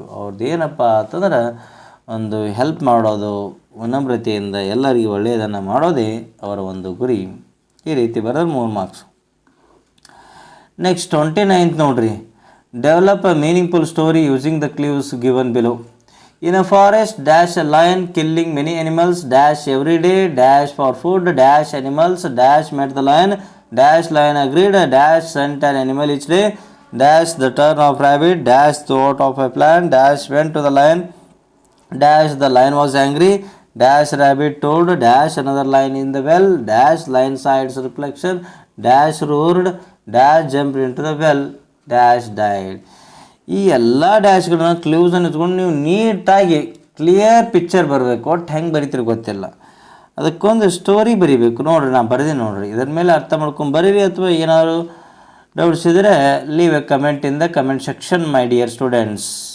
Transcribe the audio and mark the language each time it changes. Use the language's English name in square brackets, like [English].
[Kannada] ಅವ್ರದ್ದು ಏನಪ್ಪ ಅಂತಂದ್ರೆ ಒಂದು ಹೆಲ್ಪ್ ಮಾಡೋದು, ವಿನಮ್ರತೆಯಿಂದ ಎಲ್ಲರಿಗೂ ಒಳ್ಳೆಯದನ್ನು ಮಾಡೋದೇ ಅವರ ಒಂದು ಗುರಿ. ಈ ರೀತಿ ಬರೋದು 3 ಮಾರ್ಕ್ಸ್. ನೆಕ್ಸ್ಟ್ 29th ನೋಡ್ರಿ. [English] Develop a meaningful story using the clues given below. In a forest, dash a lion killing many animals, dash every day, dash for food, dash animals, dash met the lion, dash lion agreed, dash sent an animal each day, dash the turn of rabbit, dash thought of a plan, dash went to the lion, dash the lion was angry, dash rabbit told, dash another lion in the well, dash lion saw its reflection, dash roared, dash jumped into the well, dash died. [Kannada] ಈ ಎಲ್ಲ ಡ್ಯಾಶ್ಗಳನ್ನ ಕ್ಲೂಸನ್ನು ಇಟ್ಕೊಂಡು ನೀವು ನೀಟಾಗಿ clear picture ಬರಬೇಕು. ಒಟ್ಟು ಹೆಂಗೆ ಬರೀತೀರಿ ಗೊತ್ತಿಲ್ಲ, ಅದಕ್ಕೊಂದು ಸ್ಟೋರಿ ಬರೀಬೇಕು. ನೋಡಿರಿ, ನಾನು ಬರೆದಿ ನೋಡಿರಿ, ಇದರ ಮೇಲೆ ಅರ್ಥ ಮಾಡ್ಕೊಂಡು ಬರೀರಿ. ಅಥವಾ ಏನಾದರೂ ಡೌಟ್ಸ್ ಇದ್ದರೆ [English] Leave a comment in the comment section my dear students.